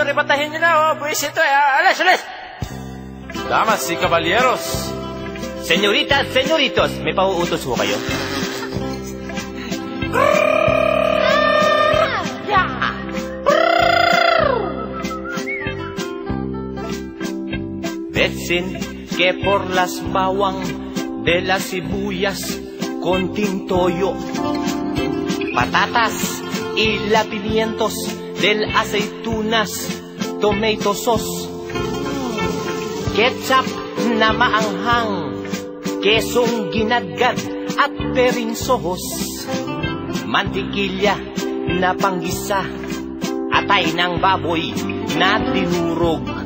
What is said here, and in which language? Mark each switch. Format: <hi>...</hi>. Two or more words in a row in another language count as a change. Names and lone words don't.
<tl>Papuntahin niyo na, buwis ito eh. Alis, alis!</tl> <es>Damas y caballeros. Señoritas,</es> <tl>señoritos, may pauutos ho kayo?</tl> <es>Betsin que por las bawang de las sibuyas con tintoyo, patatas y la pimientos del aceitunas,</es> <en>tomato sauce,</en> <tl>ketchup na maanghang, kesong ginadgad at perinsohos, mantikilya na panggisa, atay ng baboy na dinurog.</tl>